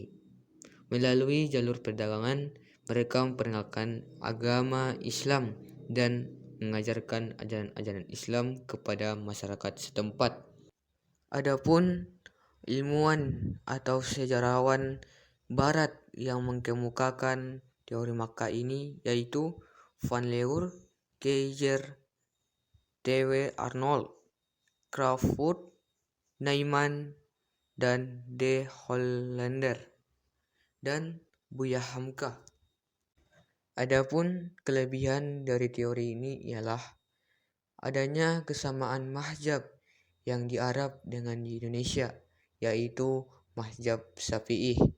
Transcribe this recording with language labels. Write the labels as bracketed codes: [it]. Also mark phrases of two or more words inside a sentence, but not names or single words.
[id] Melalui jalur perdagangan, mereka memperkenalkan agama Islam dan mengajarkan ajaran-ajaran Islam kepada masyarakat setempat. Adapun ilmuwan atau sejarawan Barat yang mengemukakan teori Makkah ini yaitu Van Leur, Keizer, T.W. Arnold, Crawford, Naiman, dan De Hollander, dan Buya Hamka. Adapun kelebihan dari teori ini ialah adanya kesamaan mazhab yang di Arab dengan di Indonesia, yaitu mazhab Syafi'i.